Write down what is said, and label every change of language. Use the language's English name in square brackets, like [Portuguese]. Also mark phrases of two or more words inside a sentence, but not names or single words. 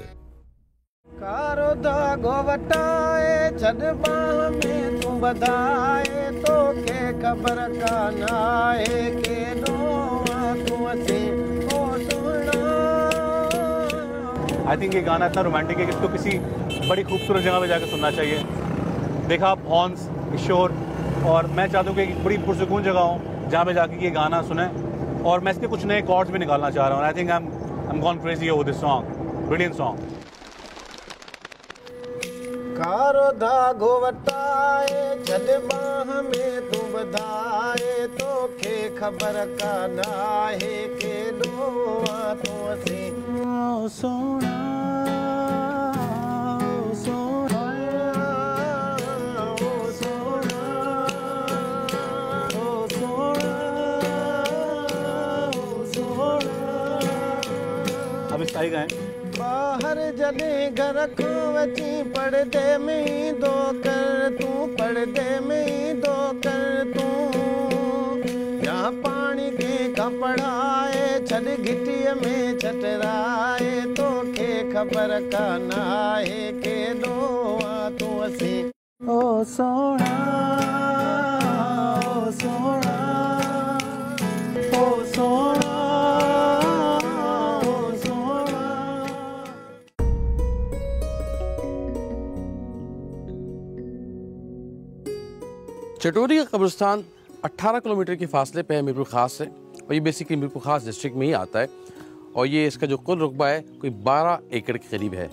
[Sindhi] कारो धागो वटाए छड़ बाह में तू बधाए तो के खबर का नाए के नो तू असे ओ सुना। [English] I think [Urdu] یہ گانا اتنا رومانٹک ہے کہ اس کو کسی بڑی خوبصورت جگہ پہ جا کر سننا چاہیے. دیکھا آپ ہارنز، شور، اور میں چاہتا ہوں کہ ایک بڑی پرسکون جگہ ہو جہاں پہ جا کے یہ گانا سنے، اور میں اس کے کچھ نئے کارڈز بھی نکالنا چاہ رہا ہوں. [English] I think I am gone crazy over this song, brilliant song. [Sindhi] कारो धागो वटाए छॾ बाह में तू बधाए तोखे ख़बर कान आहे केॾो आ तूं असी ओ सोना ओ सोना ओ सोना ओ सोना ओ सोना। [Urdu] اب اس ٹائپ کا ہے [Sindhi] बाहर जॾहिं घर खां अची पर्दे में ई दो कर तूं, पर्दे में ई दो कर तूं, या पाणी कंहिंखां पढ़ाए छॾ घिटीअ में छटराए तोखे ख़बर कान आहे केॾो आ तूं असी ओ सोना ओ सोना ओ सोना। [Urdu] چٹوری کا قبرستان 18 کلومیٹر کے فاصلے پہ ہے میرپور خاص سے، اور یہ بیسکلی میرپور خاص ڈسٹرکٹ میں ہی آتا ہے، اور یہ اس کا جو کل رقبہ ہے کوئی 12 ایکڑ کے قریب ہے.